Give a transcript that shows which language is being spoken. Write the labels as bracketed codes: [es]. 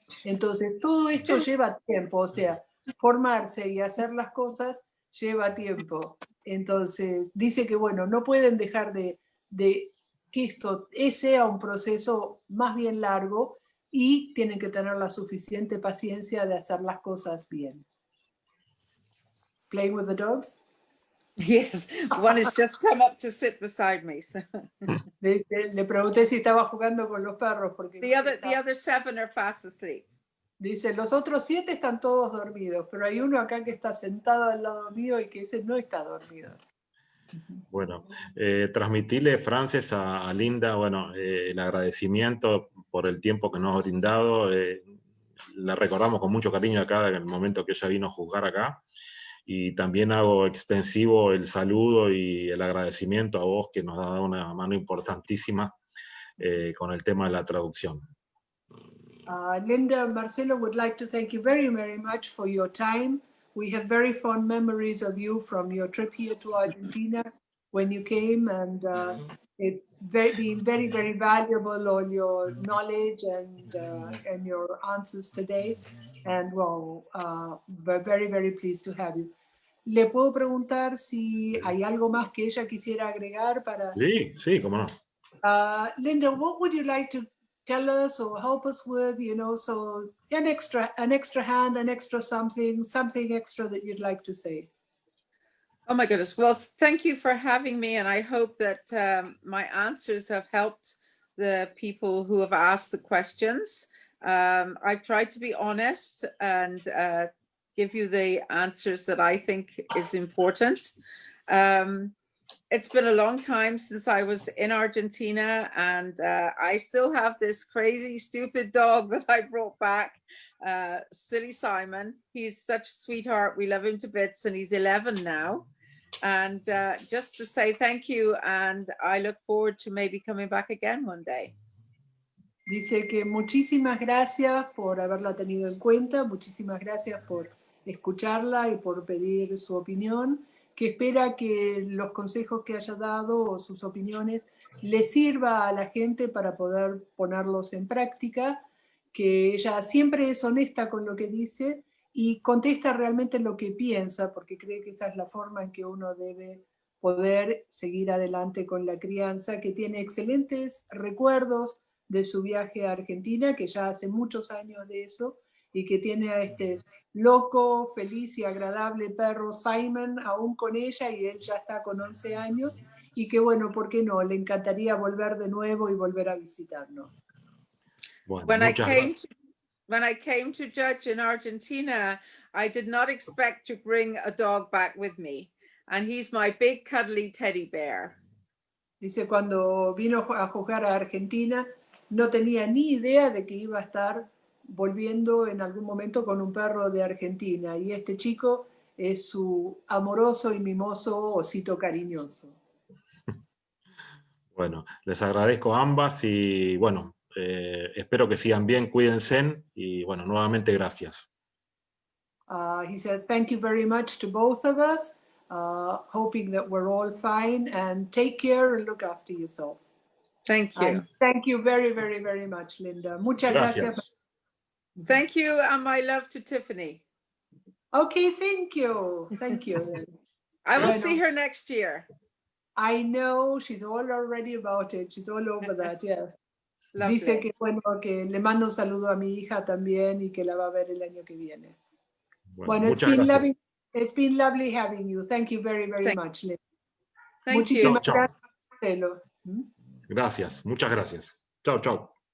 [es] Entonces, todo esto lleva tiempo, o sea, formarse y hacer las cosas lleva tiempo. Entonces, dice que, bueno, no pueden dejar de que esto sea un proceso más bien largo y tienen que tener la suficiente paciencia de hacer las cosas bien. [en] Playing with the dogs? Yes, one has just come up to sit beside me. So. [es] Le pregunté si estaba jugando con los perros porque [en] the other 7 are fast asleep. [es] Dice, los otros 7 están todos dormidos, pero hay uno acá que está sentado al lado mío y que ese no está dormido. Bueno, transmitirle, Frances, a Linda, bueno, el agradecimiento por el tiempo que nos ha brindado. La recordamos con mucho cariño acá en el momento que ella vino a juzgar acá. Y también hago extensivo el saludo y el agradecimiento a vos, que nos ha dado una mano importantísima con el tema de la traducción. [en] Linda and Marcelo would like to thank you very, very much for your time. We have very fond memories of you from your trip here to Argentina when you came, and it's been very, very valuable, all your knowledge and your answers today. And well, we're very, very pleased to have you. [es] ¿Le puedo preguntar si hay algo más que ella quisiera agregar para? Sí, cómo no. [en] Linda, what would you like to tell us or help us with, so an extra hand, an extra something extra that you'd like to say. Oh my goodness. Well, thank you for having me. And I hope that my answers have helped the people who have asked the questions. I've tried to be honest and give you the answers that I think is important. It's been a long time since I was in Argentina, and I still have this crazy, stupid dog that I brought back, Silly Simon. He's such a sweetheart. We love him to bits, and he's 11 now. And just to say thank you, and I look forward to maybe coming back again one day. [es] Dice que muchísimas gracias por haberla tenido en cuenta, muchísimas gracias por escucharla y por pedir su opinión, que espera que los consejos que haya dado o sus opiniones le sirva a la gente para poder ponerlos en práctica, que ella siempre es honesta con lo que dice y contesta realmente lo que piensa, porque cree que esa es la forma en que uno debe poder seguir adelante con la crianza, que tiene excelentes recuerdos de su viaje a Argentina, que ya hace muchos años de eso, y que tiene a este loco, feliz y agradable perro Simon aún con ella, y él ya está con 11 años, y que bueno, ¿por qué no? Le encantaría volver de nuevo y volver a visitarnos. Bueno, [en] When I came to judge in Argentina, I did not expect to bring a dog back with me, and he's my big cuddly teddy bear. [es] Dice, cuando vino a juzgar a Argentina, no tenía ni idea de que iba a estar volviendo en algún momento con un perro de Argentina. Y este chico es su amoroso y mimoso osito cariñoso. Bueno, les agradezco a ambas y bueno, espero que sigan bien, cuídense y bueno, nuevamente gracias. [en] He said, thank you very much to both of us, hoping that we're all fine, and take care and look after yourself. Thank you. Thank you very, very, very much, Linda. [es] Muchas gracias. [en] Thank you, and my love to Tiffany. Okay, thank you. Thank you. I will see her next year. I know, she's all already about it. She's all over that, yes. [es] Dice que, bueno, que le mando un saludo a mi hija también y que la va a ver el año que viene. Bueno, [en] it's been lovely having you. Thank you very, very much, Linda. [es] Muchísimas gracias, Marcelo. Gracias, muchas gracias. Chao, chao.